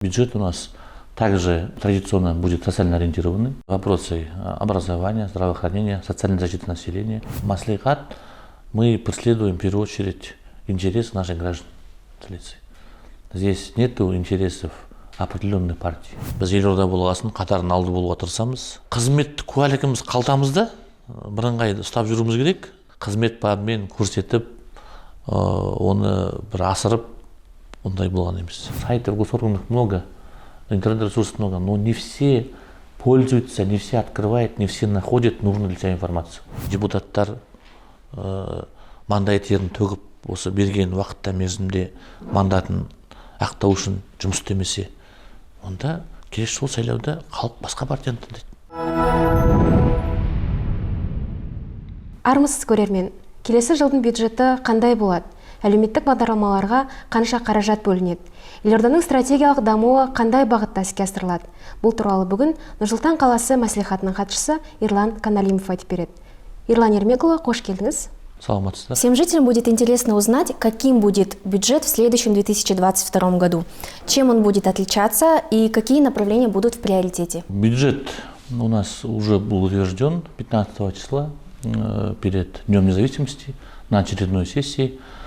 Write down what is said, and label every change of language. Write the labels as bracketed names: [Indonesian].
[Russian] Бюджет у нас также традиционно будет социально ориентированный. Вопросы образования, здравоохранения, социальной защиты населения. Маслихат мы преследуем в первую очередь интересы наших граждан столицы. Здесь нет интересов определенной партии. [Kazakh] Біз елорда болғасын қатарын алды болуға тырысамыз. Қызмет куәлігіміз қалтамызда, бірыңғай ұстап жүруіміз керек. Қызмет бабымен көрсетіп, оны бір асырып, ондай болған емес. [Russian] Сайтов госорганов много, интернет-ресурсов много, но не все пользуются, не все открывают, не все находят нужную для себя информацию. [Kazakh] Депутаттар мандат терін төгіп, осы берген уақытта мерзімде мандатын ақтау үшін жұмыс істемесе, онда келесі жол сайлауда халық басқа партияны таңдайды. Армысыз көрермен, келесі жылдың бюджеті қандай болады? Әлеуметтік бағдарламаларға қанша қаражат бөлінеді? Елорданың стратегиялық дамуы қандай бағытта іске асырылады? Бұл туралы бүгін Нұр-Сұлтан қаласы мәслихатының хатшысы Ерлан Каналимов айтып береді. Ерлан Ермекұлы, қош келдіңіз. Саламатсыздар. [Russian] Всем жителям будет интересно узнать, каким будет бюджет в следующем 2022 году, чем он будет отличаться и какие направления будут в приоритете. Бюджет у нас уже был утвержден 15 числа перед Днем независимости на очередной сессии.